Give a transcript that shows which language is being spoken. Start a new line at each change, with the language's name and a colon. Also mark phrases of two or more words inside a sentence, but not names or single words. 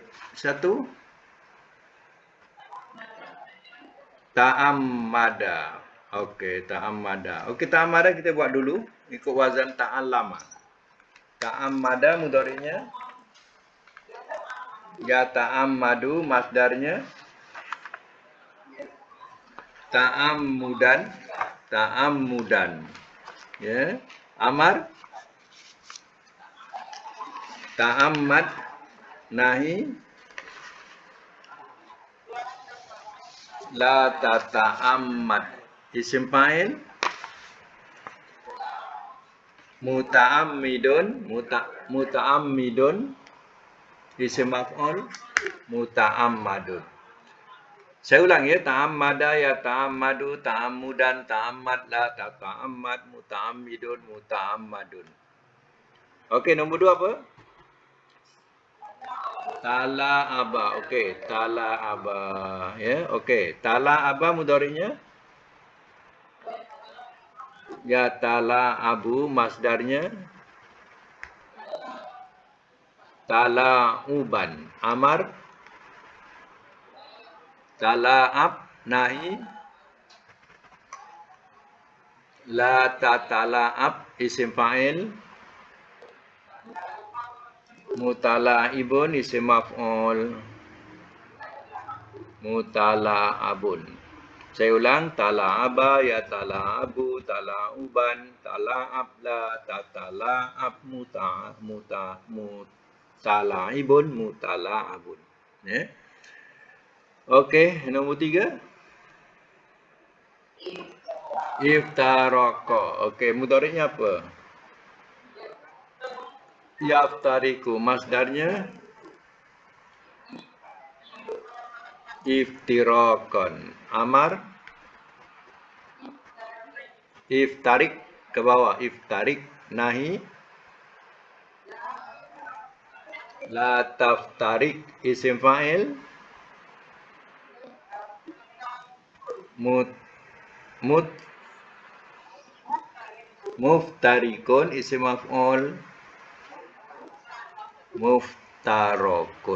Malay: Satu, ta'ammada. Okey, ta'ammada. Okey, ta'ammada kita buat dulu ikut wazan ta'allama. Ta'ammada mudhari'nya
Arabic: يتعمّد,
Malay: masdarnya
Arabic: تعمّدًا تعمّدًا.
Malay: Ya. Amar ta'ammad, nahi
Arabic: لا تتعمّد. اسم فاعل متعمِّد متعمِّد. اسم مفعول متعمَّد.
Malay: Saya ulang ya,
Arabic: تعمّد يتعمّد تعمّدًا تعمّد لا تتعمّد متعمِّد متعمَّد.
Malay: Okey, nombor 2 apa? Tala'aba. Okey, tala'aba. Ya, okey. Tala'aba mudhari'nya
Arabic: يتلاعب,
Malay: masdarnya tala'uban. Amar tala'ab, nahi
Arabic: لا تتلاعب, اسم فاعل متلاعِب اسم مفعول متلاعَب.
Malay: Saya ulang,
Arabic: تلاعب يتلاعب تلاعبًا تلاعب لا تتلاعب متلاعِب متلاعَب.
Malay: Ya. Okey, nombor 3. Iftaraka. Okey, mudhari'nya apa? Yaftariku, masdarnya iftirakon. Amar iftarik, ke bawah, iftarik.
Arabic: نهي لا تفترك اسم فاعل مفترِك اسم مفعول مفترَك.